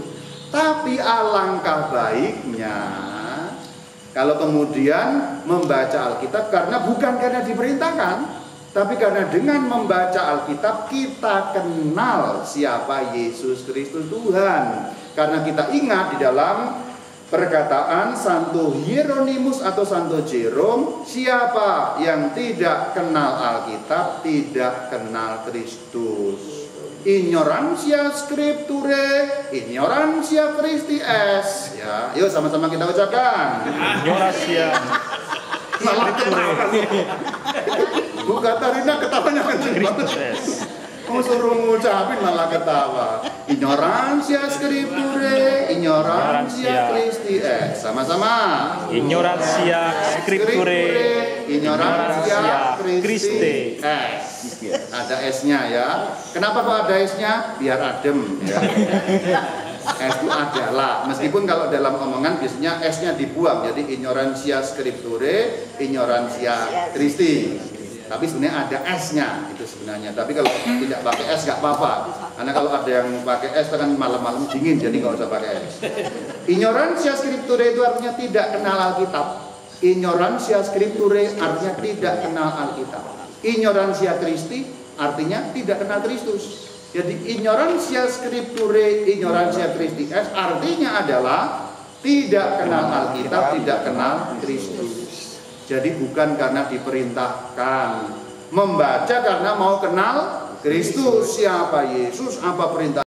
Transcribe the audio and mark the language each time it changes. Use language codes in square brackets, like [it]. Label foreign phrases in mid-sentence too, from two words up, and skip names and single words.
[id] Tapi alangkah baiknya kalau kemudian membaca Alkitab bukan karena diperintahkan, tapi karena dengan membaca Alkitab kita kenal siapa Yesus Kristus Tuhan. Karena kita ingat di dalam perkataan Santo Hieronymus atau Santo Jerome, siapa yang tidak kenal Alkitab tidak kenal Kristus. [la] Ignorantia scripturae, ignorantia Christi est. [id] Ya, yuk sama-sama kita ucapkan. [la] Ignorantia scripturae. [id] Bu Katarina ketawanya kenceng banget. Mau suruh ngucapin malah ketawa. [la] Ignorantia scripturae, ignorantia Christi est. [id] Sama-sama. [la] Ignorantia scripturae, ignorantia Christi est. [id] Ada S-nya ya. Kenapa kok ada S-nya? Biar adem ya. S itu adalah, meskipun kalau dalam omongan biasanya S-nya dibuang, jadi [la] ignorantia scripturae, ignorantia Christi. [id] Tapi sebenarnya ada S-nya itu sebenarnya. Tapi kalau tidak pakai S nggak apa-apa. Karena kalau ada yang pakai S kan malam-malam dingin, jadi nggak usah pakai S. [la] Ignorantia scripturae [id] itu artinya tidak kenal Alkitab. [la] Ignorantia scripturae [id] artinya tidak kenal Alkitab. [la] Ignorantia Christi [id] artinya tidak kenal Kristus. Jadi [la] ignorantia scripturae, ignorantia Christi est [id] artinya adalah tidak kenal Alkitab, tidak kenal Kristus. Jadi bukan karena diperintahkan, membaca karena mau kenal Kristus, siapa Yesus, apa perintah